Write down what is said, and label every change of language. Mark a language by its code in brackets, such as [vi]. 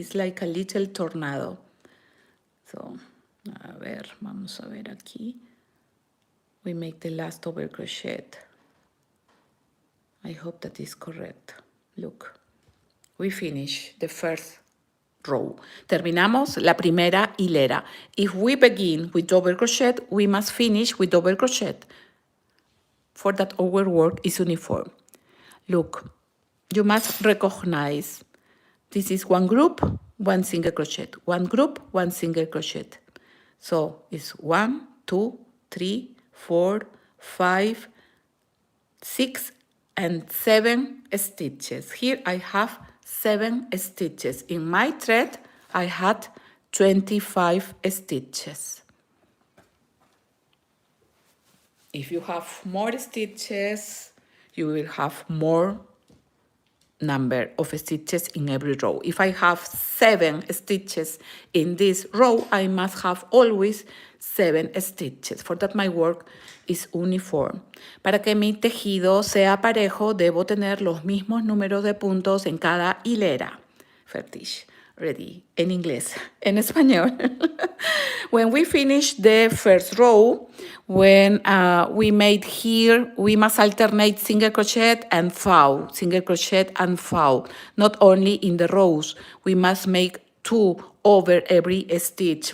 [en] It's like a little tornado. So, [es] a ver, vamos a ver aquí. [en] We make the last double crochet. I hope that is correct. Look, we finish the first row. [es] Terminamos la primera hilera. [en] If we begin with double crochet, we must finish with double crochet. For that our work is uniform. Look, you must recognize this is one group, one single crochet. One group, one single crochet. So it's 1, 2, 3, 4, 5, 6, and 7 stitches. Here I have 7 stitches. In my thread, I had 25 stitches. If you have more stitches, you will have more number of stitches in every row. If I have 7 stitches in this row, I must have always 7 stitches. For that my work is uniform. [es] Para que mi tejido sea parejo, debo tener los mismos números de puntos en cada hilera. Fertig. Ready. En inglés. En español. [en] When we finish the first row, when we made here, we must alternate single crochet and foul, single crochet and foul. Not only in the rows, we must make 2 over every stitch.